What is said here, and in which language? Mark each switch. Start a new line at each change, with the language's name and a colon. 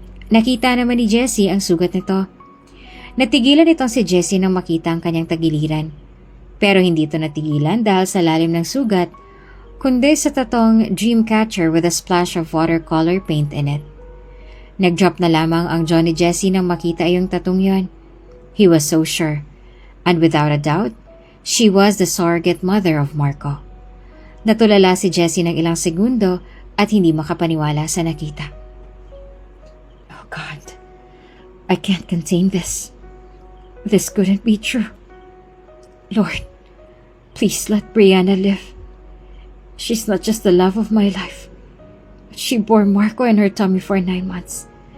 Filipino: Nakita naman ni Jessie ang sugat nito. Natigilan itong si Jessie nang makita ang kanyang tagiliran. Pero hindi ito natigilan dahil sa lalim ng sugat, kundi sa tatong Dreamcatcher with a splash of watercolor paint in it. Nag-drop na lamang ang jaw ni Jessie nang makita yung tatong yon.
English: He was so sure. And without a doubt, she was the surrogate mother of Marco.
Filipino: Natulala si Jessie ng ilang segundo at hindi makapaniwala sa nakita.
English: Oh God, I can't contain this. This couldn't be true. Lord, please let Brianna live. She's not just the love of my life, but she bore Marco in her tummy for 9 months.